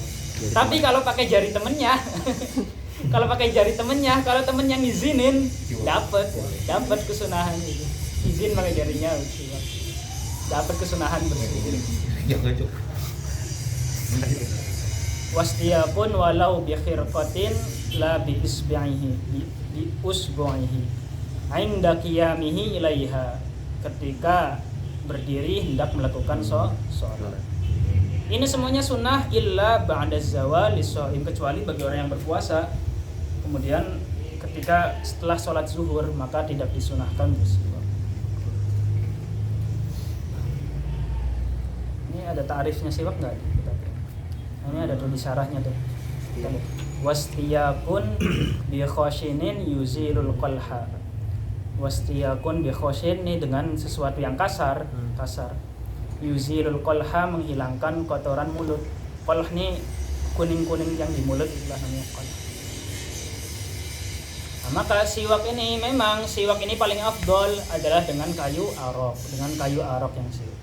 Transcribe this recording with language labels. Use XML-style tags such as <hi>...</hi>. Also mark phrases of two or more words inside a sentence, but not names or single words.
<id>Jadi tapi kalau pakai jari temennya kalau temennya ngizinin dapat kesunahan itu. Izin pakai jarinya bersiwak, dapat kesunahan bersiwak.</id> <ar>واستياك ولو بخرقة لا بإصبعه بأصبعه عند قيامه إليها,</ar> <id>ketika berdiri hendak melakukan sholat. Ini semuanya sunnah</id> <ar>إلا بعد الزوال للصائم,</ar> <id>kecuali bagi orang yang berpuasa. Kemudian ketika setelah sholat zuhur maka tidak disunahkan bersiwak. Ini ada ta'rifnya siwak enggak? Ini ada tuh di syarahnya tuh.</id> <ar>واستياك بخشن يزيل القلح. واستياك بخشن</ar> <id>ini dengan sesuatu yang kasar.</id> <ar>يزيل القلح,</ar> <id>menghilangkan kotoran mulut. Qalh ini kuning-kuning yang di mulut, itulah namanya qalh. Nah, maka siwak ini paling afdol adalah dengan kayu arok yang siwak.</id>